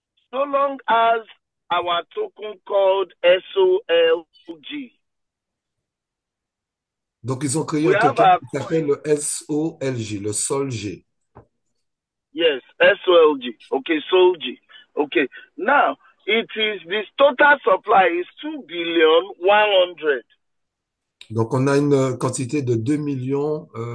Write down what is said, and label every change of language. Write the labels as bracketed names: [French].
[English] So long as our token called SOLG. [French] Donc, ils ont créé un token qui s'appelle le SOLG, le SOLG. [English] Yes, SOLG. Okay, SOLG. Okay. Now, this total supply is 2,100,000,000. [French] Donc, on a une quantité de 2 millions.